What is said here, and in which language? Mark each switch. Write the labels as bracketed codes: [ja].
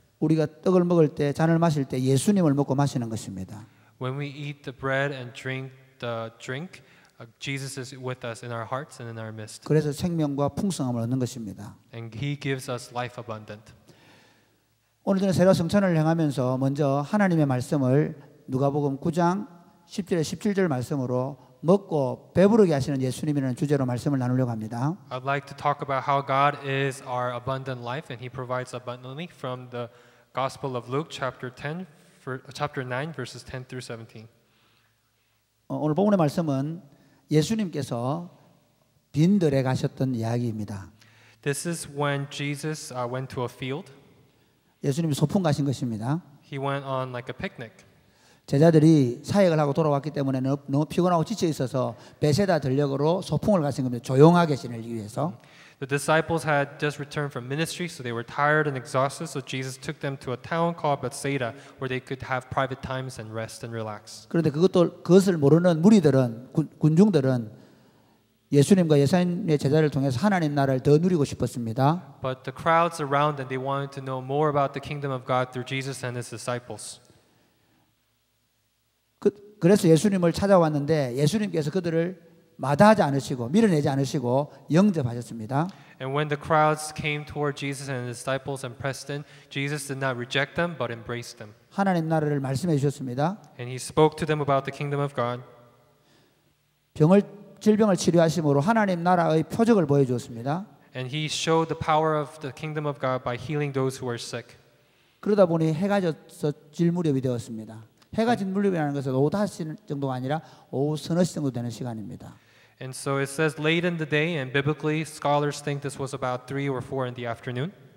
[ko] 우리가 떡을 먹을 때 잔을 마실 때 예수님을 먹고 마시는 것입니다. [en] When we eat the bread and drink the drink, Jesus is with us in our hearts and in our midst. [ko] 그래서 생명과 풍성함을 얻는 것입니다. [en] And He gives us life abundant. [ko] 오늘 저는 새로 성찬을 행하면서 먼저 하나님의 말씀을 누가복음 9장 10절에 17절 말씀으로 먹고 배부르게 하시는 예수님이라는 주제로 말씀을 나누려고 합니다. [en] I'd like to talk about how God is our abundant life and He provides abundantly from the Gospel of Luke chapter 9 verses 10 through 17. [ko] 오늘 본문의 말씀은 예수님께서 빈들에 가셨던 이야기입니다. [en] This is when Jesus went to a field. [ko] 예수님이 소풍 가신 것입니다. [en] He went on like a picnic. [ko] 제자들이 사역을 하고 돌아왔기 때문에 너무 피곤하고 지쳐 있어서 베세다 들녘으로 소풍을 가신 겁니다. 조용하게 지내기 위해서. [en] The disciples had just returned from ministry, so they were tired and exhausted. So Jesus took them to a town called Bethsaida, where they could have private times and rest and relax. [ko] 그런데 그것을 모르는 무리들은 군중들은 예수님과 예수님의 제자를 통해서 하나님 나라를 더 누리고 싶었습니다. [en] But the crowds around them, they wanted to know more about the kingdom of God through Jesus and His disciples. [ko] 그래서 예수님을 찾아왔는데 예수님께서 그들을 마다하지 않으시고 밀어내지 않으시고 영접하셨습니다. [en] And when the crowds came toward Jesus and His disciples and pressed in, Jesus did not reject them, but embraced them. [ko] 하나님 나라를 말씀해 주셨습니다. [en] And He spoke to them about the kingdom of God. [ko] 질병을 치료하심으로 하나님 나라의 표적을 보여주었습니다. [en] And He showed the power of the kingdom of God by healing those who were sick. [ko] 그러다 보니 해가 져서 질 무렵이 되었습니다. 해가 진 무렵이라는 것은 오후 5시 정도가 아니라 오후 서너 시 정도 되는 시간입니다. [en] And so it says late in the day, and biblically scholars think this was about 3 or 4 in the afternoon.